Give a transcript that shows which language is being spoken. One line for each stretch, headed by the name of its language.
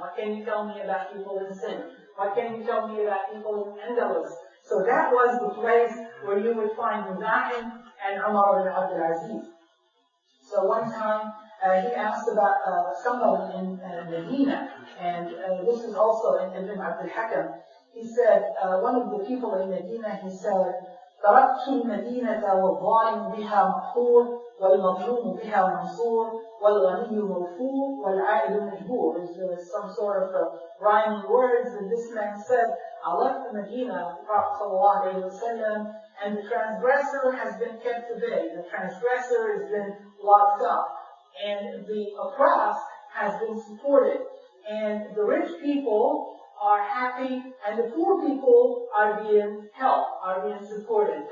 English: What can you tell me about people in Sindh? What can you tell me about people in Andalus? So that was the place where you would find Muzahim and Umar bin Abdul-Aziz. So one time he asked about someone in Medina, and this is also in Ibn Abdul Hakam. He said, one of the people in Medina, he said,
Arabic: تركت المدينة والظالم بها مقهور والمظلوم بها منصور والغني موفور والعائد مجبور.
English: There's some sort of rhyming words, and this man said, I left the Medina, the Prophet ﷺ, and the transgressor has been kept to bay. The transgressor has been locked up, and the oppressed has been supported, and the rich people are happy, and the poor people are being helped, are being supported.